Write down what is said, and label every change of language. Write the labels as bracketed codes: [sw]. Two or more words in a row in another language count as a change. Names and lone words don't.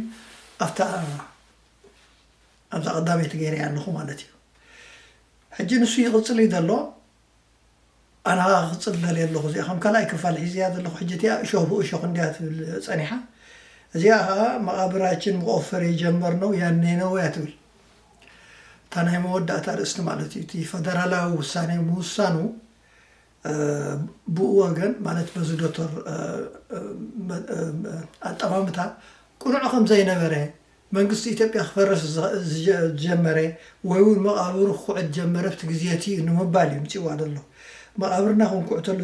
[ti] ኣብታ ኣብዛ ቀዳመይቲ ገይረ ኣለኹ ማለት እዩ ሕጂ ንሱ ይቕፅል እዩ ዘሎ ኣና ክቕፅል ደልየ ኣለኹ እዚኣ ከም ካልኣይ ክፋል ሒዝያ ዘለኹ ሕጂ እቲኣ እሾኽ ብእሾኽ እንዲያ ትብል ፀኒሓ እዚኣ ከዓ [am] መቃብራችን መቆፈር የጀመርነው ያኔ ነው [ti] እያ ትብል እታ ናይ መወዳእታ ርእስቲ ማለት እዩ እቲ ፌደራላዊ ውሳኔ ምውሳኑ ብኡ ወገን ማለት በዚ ዶክተር ኣጠማምታ ቁኑዕ ከም ዘይነበረ መንግስቲ ኢትዮጵያ ክፈርስ ዝጀመረ ወይ እውን መቃብሩ ክኩዕት ጀመረ ብቲ ግዜቲ ንምባል እዩ ምፅዋ ዘሎ መቃብርና ክንኩዕተሉ